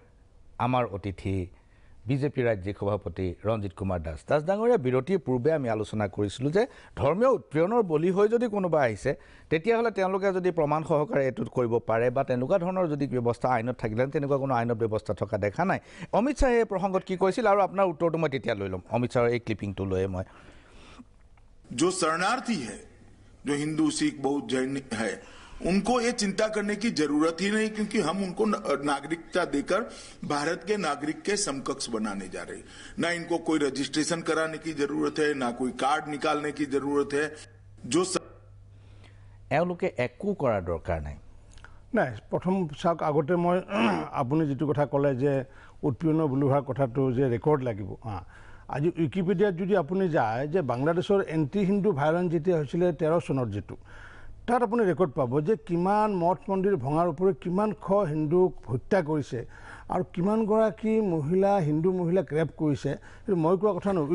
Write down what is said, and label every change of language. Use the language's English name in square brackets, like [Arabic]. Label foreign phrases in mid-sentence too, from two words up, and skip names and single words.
[Assamese] আজি মেজমেলৰ আমাৰ অতিথি বিজেপি ৰাজ্যিক সভাপতি ৰঞ্জিত কুমাৰ দাস ডাঙৰীয়া বিৰতিৰ পূৰ্বে আমি আলোচনা কৰিছিলোঁ যে ধৰ্মীয় উৎপীড়নৰ বলি হৈ যদি কোনোবা আহিছে তেতিয়াহ'লে তেওঁলোকে যদি প্ৰমাণ সহকাৰে এইটো কৰিব পাৰে বা তেনেকুৱা ধৰণৰ যদি ব্যৱস্থা আইনত থাকিলে তেনেকুৱা কোনো আইনত ব্যৱস্থা থকা দেখা নাই অমিত শ্বাহে এই প্ৰসংগত কি কৈছিল আৰু আপোনাৰ উত্তৰটো মই তেতিয়া লৈ ল'ম অমিত শ্বাহৰ এই ক্লিপিংটো লৈয়ে মই [Hindi] जो शरणार्थी है जो हिंदू सिख बौद्ध जैन है उनको ये चिंता करने की जरूरत ही नहीं क्योंकि हम उनको नागरिकता देकर भारत के नागरिक के समकक्ष बनाने जा रहे ना इनको कोई रजिस्ट्रेशन कराने की जरूरत है ना कोई कार्ड निकालने की जरूरत है जो [Assamese] এওঁলোকে একো কৰাৰ দৰকাৰ নাই নাই প্ৰথম চাওক আগতে মই আপুনি যেটো কথা ক'লে যে উৎপীড়ন বুলি হোৱাৰ কথাটো যে ৰেকৰ্ড লাগিব আজি উইকিপিডিয়াত যদি আপুনি যায় যে বাংলাদেশৰ [English] anti Hindu violence [Assamese] যেতিয়া হৈছিলে 13 চনত যেটো তাত আপুনি ৰেকৰ্ড পাব যে কিমান মঠ মন্দিৰ ভঙাৰ ওপৰত কিমান হিন্দুক হত্যা কৰিছে আৰু কিমান গৰাকী মহিলা হিন্দু মহিলাক ৰেপ কৰিছে মই কোৱা কথা নহয়